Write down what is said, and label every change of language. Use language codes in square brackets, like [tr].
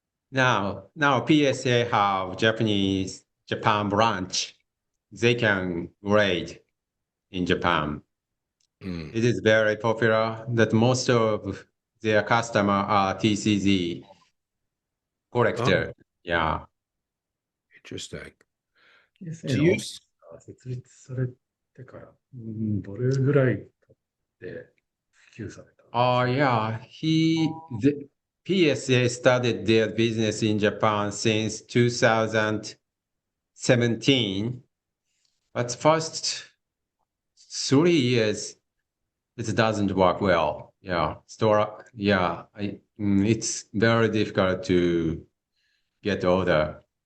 [en] Now PSA have Japan branch. They can grade in Japan. It is very popular that most of their customer are TCG collector. Oh, Yeah. interesting. [ja] PSA の [en] Do you [ja] オフィスが設立されてから、どれぐらい経って普及されたんですか？ [en] Yeah. The PSA started their business in Japan since 2017. But first 3 years, it doesn't work well. Yeah. It's very difficult to get order.